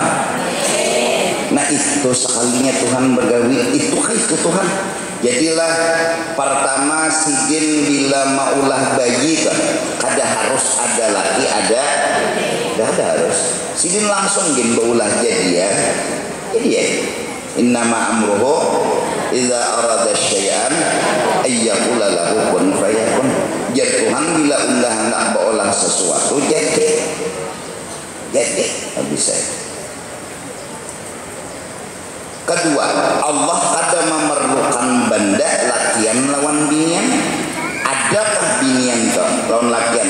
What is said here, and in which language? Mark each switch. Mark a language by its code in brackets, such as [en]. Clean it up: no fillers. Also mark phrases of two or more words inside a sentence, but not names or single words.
[bjn] Nah itu sekalinya Tuhan bergawi itu Tuhan. Jadilah pertama sidin bila maulah bayi kan kada harus ada laki ada harus sidin langsung gin baulah jadi ya. Jadi ya [ar] innama amruhu idza arada syai'an ayyaqula lahu kun fayakun. [bjn] Jadi Tuhan bila ulah hendak berolah sesuatu jadi habis saya. Kedua, Allah kada memerlukan benda latihan lawan binian. Adakah binian tuh lawan latihan?